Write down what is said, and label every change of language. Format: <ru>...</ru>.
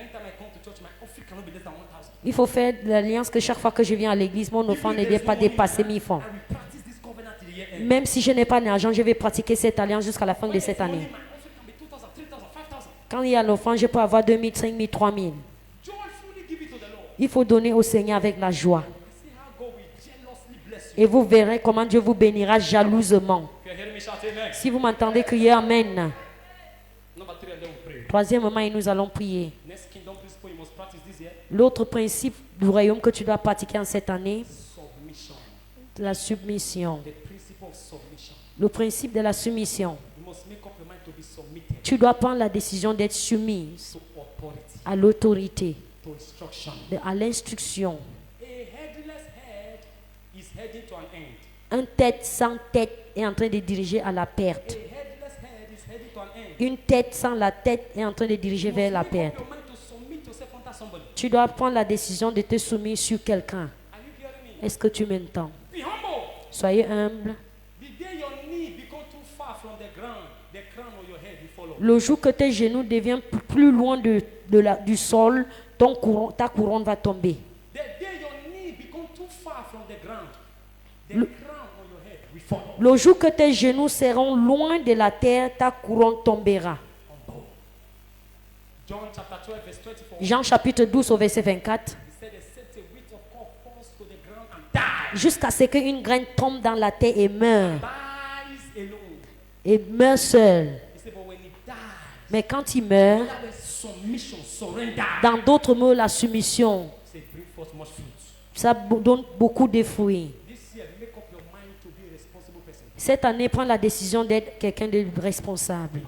<en>Now, anytime I come to church, my offering cannot be less than 1,000.</en> <fr>Il faut faire de l'alliance que chaque fois que je viens à l'église, mon offrande ne doit pas dépasser 1000 francs.</fr> <en>I will practice this covenant till the year end.</en> <fr>Même si je n'ai pas d'argent, je vais pratiquer cette alliance jusqu'à la fin de cette année.</fr> <en>My offering can be 2,000, 3,000, 5,000.</en> <fr>Quand il y a l'offrande, je peux avoir 2000, 5000, 3000.</fr> <en>Joyfully give it to the Lord.</en> <fr>Il faut donner au Seigneur avec la joie.</fr> <en>See how God will jealously bless you.</en> <fr>Et vous verrez comment Dieu vous bénira jalousement.</fr> <en>If you're hearing me shout amen.</en> <fr>Si vous m'entendez crier Amen.</fr> <en>Number 3, and then we pray.</en> <fr>Troisièmement, et nous allons prier.</fr> <en>Next kingdom principle you must practice this year.</en> <fr>L'autre principe du royaume que tu dois pratiquer en cette année,</fr> <en>Submission.</en> <fr>la submission.</fr> <en>The principle of submission.</en> <fr>Le principe de la soumission.</fr> <en>You must make up your mind to be submitted</en> <fr>Tu dois prendre la décision d'être soumise</fr> <en>to authority,</en> <fr>à l'autorité,</fr> <en>to instruction.</en> <fr>à l'instruction.</fr> <en>A headless head is heading to an end.</en> <fr>Un tête sans tête est en train de diriger à la perte.</fr> <en>A headless head is heading to an end.</en> <fr>Une tête sans la tête est en train de diriger vers la</fr> <en>Make up</en> <fr>perte.</fr> <en>your mind to submit yourself under somebody.</en> <fr>Tu dois prendre la décision de te soumettre sur quelqu'un.</fr> <en>Are you hearing me?</en> <fr>Est-ce que tu m'entends?</fr> <en>Be humble.</en> <fr>Soyez humble.</fr> <en>The day your knee become too far from the crown of your head will follow.</en> <fr>Le jour que tes genoux deviennent plus loin du sol, ta couronne va tomber.</fr> <en>The day your knee become too far from the ground, the crown on your head will follow.</en> <fr>Le jour que tes genoux seront loin de la terre, ta couronne tombera.</fr> <en>John chapter 12 verse 24.</en> <fr>Jean chapitre 12 au verset 24.</fr> <en>He said, except a wheat of corn falls to the ground and dies,</en> <fr>Jusqu'à ce qu'une graine tombe dans la terre et meurt.</fr> <en>dies alone.</en> <fr>Et meurt seul.</fr> <en>He said, but when it dies,</en> <fr>Mais quand il meurt,</fr> <en>that was submission, surrender.</en> <fr>dans d'autres mots, la soumission,</fr> <en>He said, bring forth much fruit.</en> <fr>ça donne beaucoup de fruits.</fr> <en>This year, make up your mind to be a responsible person.</en> <fr>Cette année, prends la décision d'être quelqu'un de responsable.</fr>